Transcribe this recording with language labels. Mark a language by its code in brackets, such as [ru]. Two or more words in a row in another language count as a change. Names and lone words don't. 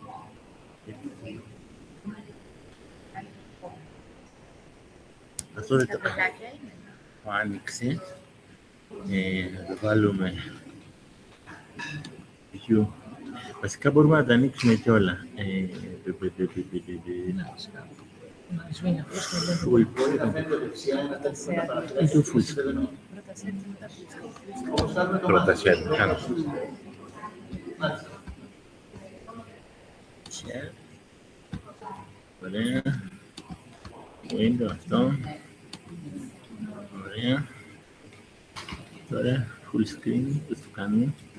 [el] Αυτό δεν το άνοιξε. Να το βάλουμε. Βασικά μπορούμε να τα ανοίξουμε και όλα. [en] Full into full screen. [el] Πρώτα share, κάνω. Share. Ωραία. Window αυτό. Ωραία. Τώρα [en] full screen, [el] πώς το κάνουμε.